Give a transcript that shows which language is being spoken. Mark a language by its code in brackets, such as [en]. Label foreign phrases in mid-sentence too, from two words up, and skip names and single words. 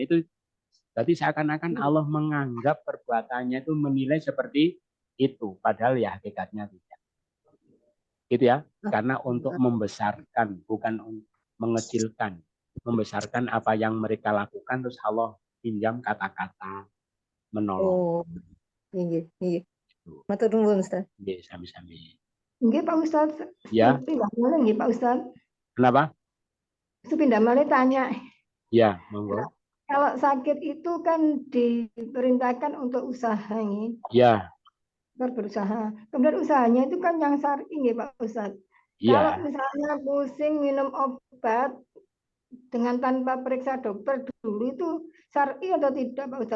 [id] Itu berarti seakan-akan Allah menganggap perbuatannya itu menilai seperti itu. Padahal ya hakikatnya tidak. Gitu ya. Karena untuk membesarkan, bukan mengecilkan. Membesarkan apa yang mereka lakukan, terus Allah pinjam kata-kata menolong. Oh, iya. [jv] Matur nuwun, Ustaz. Nggih, sami-sami. Nggih Pak Ustadz. [id] Ya. [jv] Pindah malih nggih Pak Ustadz. [id] Kenapa? Itu pindah malih tanya. Ya, monggo. Kalau sakit itu kan diperintahkan untuk usaha nih, Ya, berusaha. Kemudian usahanya itu kan yang syar'i nggih Pak Ustadz. Kalau iya. misalnya pusing minum obat dengan tanpa periksa dokter dulu itu syar'i atau tidak Pak Ustadz?